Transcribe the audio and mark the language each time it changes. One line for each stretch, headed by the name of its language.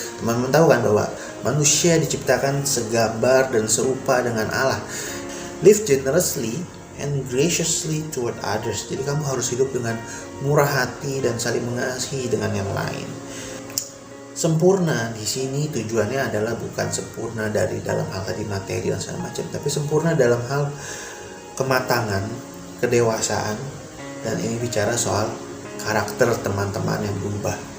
Indonesian: Teman-teman tahu kan bahwa manusia diciptakan segambar dan serupa dengan Allah.
English: Live generously and graciously toward others.
Indonesian: Jadi kamu harus hidup dengan murah hati dan saling mengasihi dengan yang lain. Sempurna di sini tujuannya adalah bukan sempurna dari dalam hal tadi materi dan segala macam, tapi sempurna dalam hal kematangan, kedewasaan, dan ini bicara soal karakter teman-teman yang berubah.